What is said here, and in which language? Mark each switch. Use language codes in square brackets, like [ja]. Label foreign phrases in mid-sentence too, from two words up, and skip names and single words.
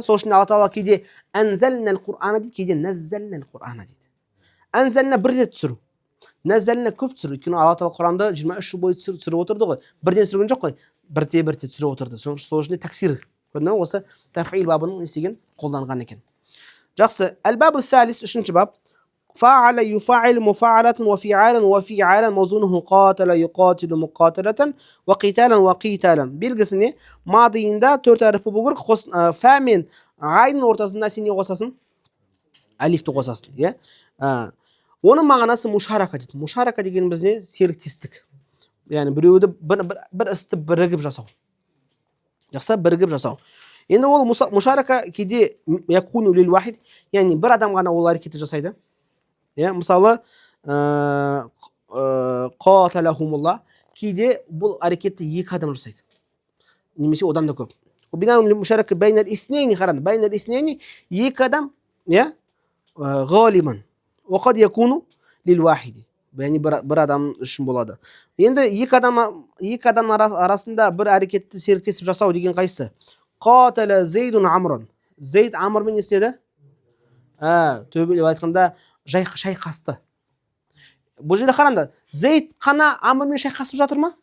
[kk] Сол үшін Алла Тағала кейде [ar] أنزلنا القرآن [kk] дейді, кейде [ar] نزلنا القرآن [kk] дейді. Әнзәлнә бір рет түсіру. Нәззәлнә көп түсіру. Өйткені Алла Тағала Құранды 23 жыл бойы түсіріп отырды ғой. Бірден түсірген жоқ қой. Бірте түсіріп отырды. Сол үшін таксир. Көрдіңіз, осы таф'ил бабының істеген қолданған екен. Жақсы. [ar] الباب الثالث, [kk] үшінші бап. [ar] فعل يفعل مفاعلة وفعالا وفعالا موزونه قاتل يقاتل مقاتلة وقتالا وقتالا. [kk] Белгісіне мадиында төрт әріпі болу керек. Фә мен ғайның ортасында сен не қосасың? Алифті қосасың. Оның мағынасы мушарака дейді. Мушарака деген бізде серіктестік. Яғни біреуді бір істі бірігіп жасау. Жақсы, бірігіп жасау. Енді ол мушарака кейде [ar] يكون للواحد, [kk] яғни бір адам ғана ол әрекетті жасайды. Мысалы, қаталахумулла, кейде бұл әрекетті екі адам жасайды. Немесе одан да көп. [ar] مشاركة بين الاثنين, [kk] қараңыз, [ar] بين الاثنين, [kk] екі адам, ғалиман. [ar] وقد يكون للواحد. [kk] Яғни бір адам үшін болады. Енді екі адам арасында бір әрекетті серіктесіп жасау деген қайсы? [ar] قاتل زيد عمرا. [kk] Зейд амрмен не істеді? Төбелеп айтқанда шайқасты. Бұл жерде қараңдар, Зейд қана Амрмен шайқасып жатыр ма?